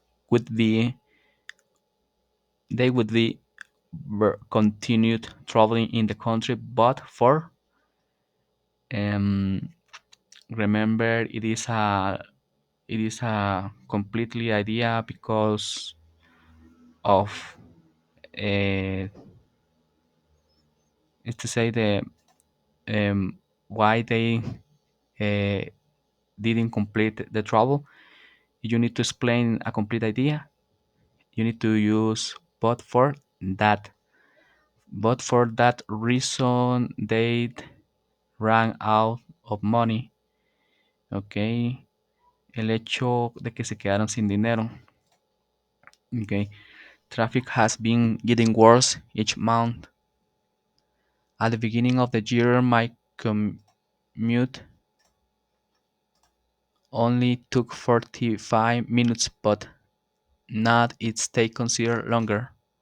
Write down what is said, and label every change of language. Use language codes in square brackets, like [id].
[en] would be they would be continued traveling in the country, but for um, remember it is a completely idea because of uh, is to say the why they uh, didn't complete the travel. You need to explain a complete idea. You need to use that. But for that reason, they ran out of money. Ok. [es] El hecho de que se quedaron sin dinero. [en] Ok. Traffic has been getting worse each month. At the beginning of the year, my commute only took 45 minutes, but now it's take consider longer.